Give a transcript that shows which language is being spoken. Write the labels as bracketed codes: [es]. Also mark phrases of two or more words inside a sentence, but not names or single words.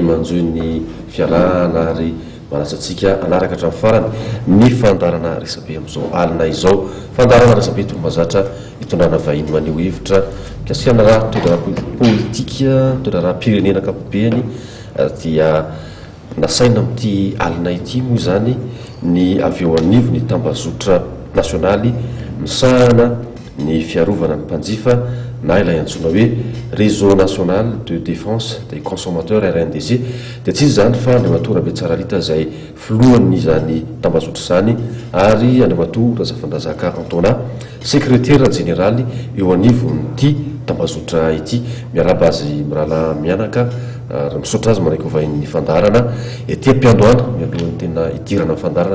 [mg] manjoy ny fialana ary manasantsika anaraka hatramin'ny farany ny fandarana resabe amin'izao alina izao fandarana resabe torombazatra hitondrana vahiny maneho hevitra mikasika raha toedrara politika toedrara pirenena ankapobeny dia nasaina amin'ity alina ity moa zany ny avy eo anivo ny tambazotra nasionaly misahana ny fiarovana ny mpanjifa na ilay antsoina hoe [fr] réseau national de défense des consommateurs [mg] RNDC dia tsy zany fa andriamatora be tsaralita izay filohan'ny zany tambazotra zany ary andriamatora Zafandrazaka Antona [fr] secrétaire général [mg] eo anivon'ity tambazotra ity miaraba azy mirala mianaka ary misaotra azy maraiky ovahin'ny fandarana ety ampiandoana mialohan'ny tena idirana fandarana